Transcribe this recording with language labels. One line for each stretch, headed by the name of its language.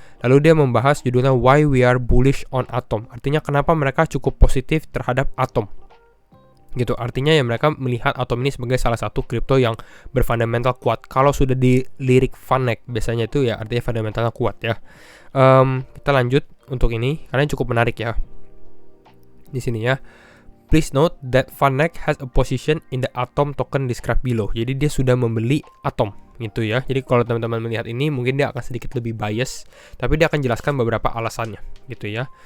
Indonesian: Lalu dia membahas judulnya
English: Why We Are Bullish on Atom.
Indonesian: Artinya kenapa mereka cukup positif terhadap Atom. Gitu, artinya ya mereka melihat Atom ini sebagai salah satu kripto yang berfundamental kuat. Kalau sudah dilirik VanEck biasanya itu ya artinya fundamentalnya kuat ya. Kita lanjut untuk ini karena cukup menarik ya. Di sini ya.
English: Please note that VanEck has a position in the Atom token described below.
Indonesian: Jadi dia sudah membeli Atom gitu ya. Jadi kalau teman-teman melihat ini mungkin dia akan sedikit lebih bias, tapi dia akan jelaskan beberapa alasannya gitu ya.